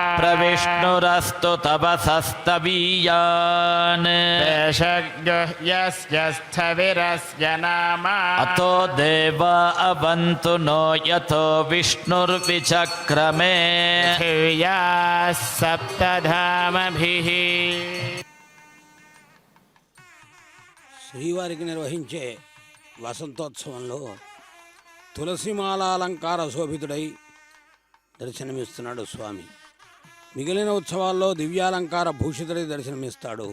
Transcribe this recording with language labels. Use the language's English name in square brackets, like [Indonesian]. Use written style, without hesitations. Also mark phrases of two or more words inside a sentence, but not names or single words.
[Sanskrit] प्रविष्णुरस्तु तपसस्तवीयान् पेशज्ञो यस्य स्थविरस्य नाम अतो देवा अवन्तु नो यतो विष्णुर्विचक्रमे पृथिव्याः सप्तधामभिः [Telugu] శ్రీవారికి నిర్వహించే వసంతోత్సవంలో తులసిమాలాలంకార శోభితుడై దర్శనమిస్తున్నాడు స్వామి. మిగిలిన ఉత్సవాల్లో దివ్యాలంకార భూషితుడై దర్శనమిస్తాడు.